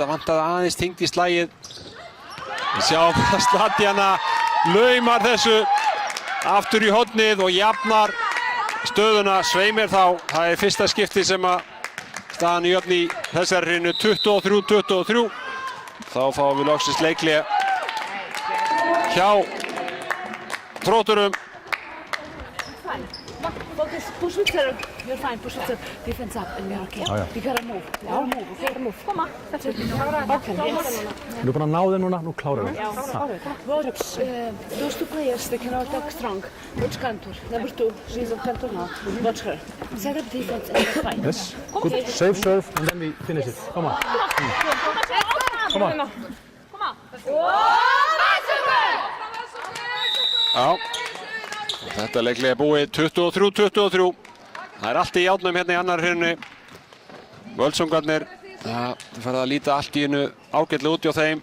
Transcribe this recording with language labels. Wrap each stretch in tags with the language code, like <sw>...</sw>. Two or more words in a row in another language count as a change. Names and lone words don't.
<is>Það vantaði aðeins þyngd í slagið. Við sjáum að Sladjana laumar þessu aftur í hornið og jafnar stöðuna. Sveimir þá, það er fyrsta skipti sem að staðan í jöfn í þessari hreinu 23-23. Þá fáum við loksins leikli hjá Þrótturum.</is> <en>Focus, push with serve. You're fine, push with serve. Defense up and you're okay. You gotta move. You gotta move. Come on. That's it. Okay, yes.</en> <is>Þú búin að ná þér núna, nú klárar við.</is> <en>Watch, those two players, they can all attack strong. Watch Kantor. Number 2, she's on Kantor now. Watch her. Set up defense and you're fine. Yes, good, save serve and then we finish it. Come on. Come on.</en> <is>Já, þetta leikli búið 23-23. Það allt í járnum hérna í annar hreinu. Völsungarnir, það fer að líta allt í einu ágætlega út hjá þeim.</is>